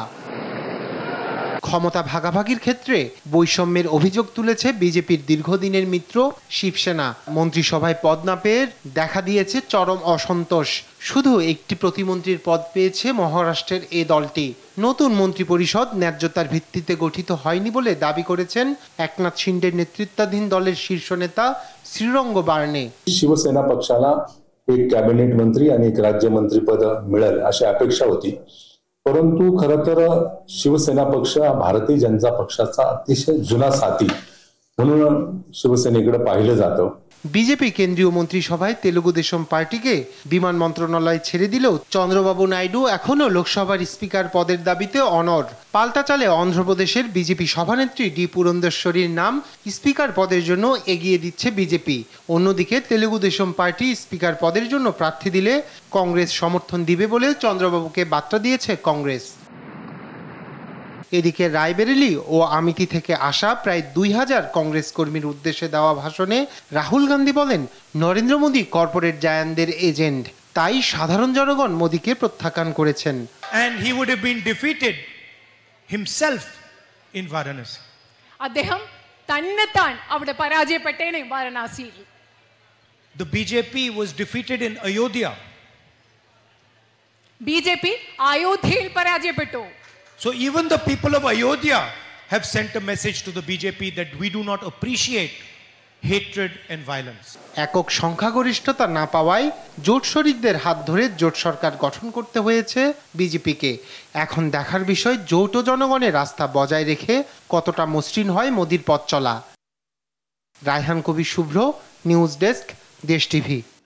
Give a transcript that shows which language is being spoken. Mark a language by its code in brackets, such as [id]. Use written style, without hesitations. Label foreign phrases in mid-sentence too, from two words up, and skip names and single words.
[bn] ক্ষমতা ভাগাভাগির ক্ষেত্রে বৈষম্যের অভিযোগ তুলেছে বিজেপির দীর্ঘদিনের মিত্র শিবসেনা। মন্ত্রিসভায় পদ না পেয়ে দেখা দিয়েছে চরম অসন্তোষ। শুধু একটি প্রতিমন্ত্রীর পদ পেয়েছে মহারাষ্ট্রের এই দলটি। নতুন মন্ত্রিপরিষদ ন্যায্যতার ভিত্তিতে গঠিত হয়নি বলে দাবি করেছেন একনাथ শিন্দে নেতৃত্বাধীন দলের শীর্ষ নেতা শ্রীরং বারণে। [mr] शिवसेना पक्षाला एक कॅबिनेट मंत्री आणि एक राज्यमंत्रीपद मिळेल अशी अपेक्षा होती, परंतु खरं तर शिवसेना पक्ष भारतीय जनता पक्षाचा अतिशय जुना साथी म्हणून शिवसेनेकडे पाहिलं जातं। [bn] বিজেপি কেন্দ্রীয় মন্ত্রিসভায় তেলুগু দেশম পার্টিকে বিমান মন্ত্রণালয় ছেড়ে দিলেও চন্দ্রবাবু নাইডু এখনও লোকসভার স্পিকার পদের দাবিতে অনড়। পাল্টাচালে অন্ধ্রপ্রদেশের বিজেপি সভানেত্রী ডি পুরন্দেশ্বরীর নাম স্পিকার পদের জন্য এগিয়ে দিচ্ছে বিজেপি। অন্যদিকে তেলুগু দেশম পার্টি স্পিকার পদের জন্য প্রার্থী দিলে কংগ্রেস সমর্থন দিবে বলে চন্দ্রবাবুকে বার্তা দিয়েছে কংগ্রেস। এদিকে রায়বেরেলি ও আমিতি থেকে আসা প্রায় 2000 কংগ্রেস কর্মীর উদ্দেশ্যে দেওয়া ভাষণে রাহুল গান্ধী বলেন, নরেন্দ্র মোদী কর্পোরেট জায়ান্টদের এজেন্ট, তাই সাধারণ জনগণ মোদীকে প্রত্যাখ্যান করেছেন। [en] And he would have been defeated himself in Varanasi. [ml] അദ്ദേഹം തന്നെത്താൻ അവിടെ പരാജയപ്പെട്ടേനെ വാരണാസിയിൽ. [en] The BJP was defeated in Ayodhya. [ml] ബിജെപി അയോധ്യയിൽ പരാജയപ്പെട്ടു. [en] So even the people of Ayodhya have sent a message to the BJP that we do not appreciate hatred and violence. [bn] একক সংখ্যাগরিষ্ঠতা না পাওয়ায় জোট শরিকদের হাত ধরে জোট সরকার গঠন করতে হয়েছে বিজেপিকে। এখন দেখার বিষয় জোট ও জনগণের আস্থা বজায় রেখে কতটা মসৃণ হয় মোদির পথ চলা। রায়হান কবির শুভ্র, নিউজ ডেস্ক, দেশ টিভি।